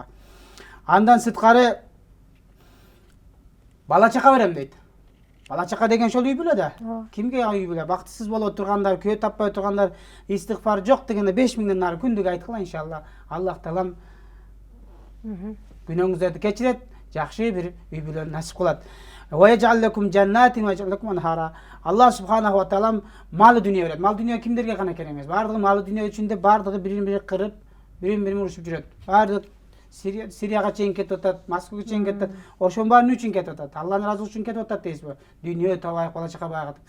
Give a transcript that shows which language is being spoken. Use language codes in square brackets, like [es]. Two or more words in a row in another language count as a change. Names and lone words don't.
[ky] Андан сырткары бала чака берем дейт. Бала чака деген ошол үй бүлө да. Кимге үй бүлө? Бактысыз болуп тургандар, күйөө таппай тургандар, истигфар жок дегенде 5000ден нары күндүк айткыла иншалла. Аллах таалам күнөөңүздөрдү кечирет, жакшы бир үй бүлөнү насип кылат. [ar] ويجعل لكم جنات ويجعل لكم أنهارا. الله سبحانه وتعالى [ky] малы дүние берет. Мал дүние кимдерге гана керек эмес. Бардыгы малы дүние үчүндө бардыгы бирин-бири кырып, бирин-бири урушуп жүрөт. Бардыгы Сирияга чейин кетип атат, Москвага чейин кетип атат. Ошонун баарын үчүн кетип атат. Алланын ыраазылыгы үчүн кетип атат дейсизби? Дүние табайык, бала чака багат.